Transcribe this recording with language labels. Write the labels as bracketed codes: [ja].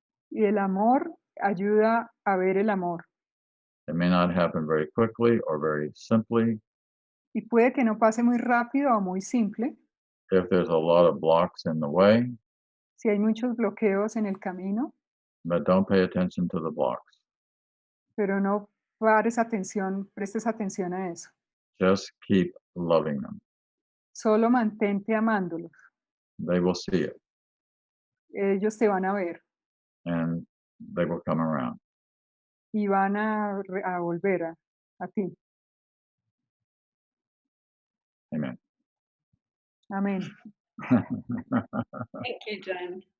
[es] Y el amor ayuda a ver el amor. [en] It may not happen very quickly or very simply [es] Y puede que no pase muy rápido o muy simple, [en] if there's a lot of blocks in the way, [es] si hay muchos bloqueos en el camino, [en] but don't pay attention to the blocks. [es] pero no prestes atención a eso. [en] Just keep loving them. [es] Solo mantente amándolos. [en] They will see it [es] Ellos te van a ver [en] and they will come around. [es] y van a volver a ti. [en] Amen. [es] Amén. [en] Thank you, John.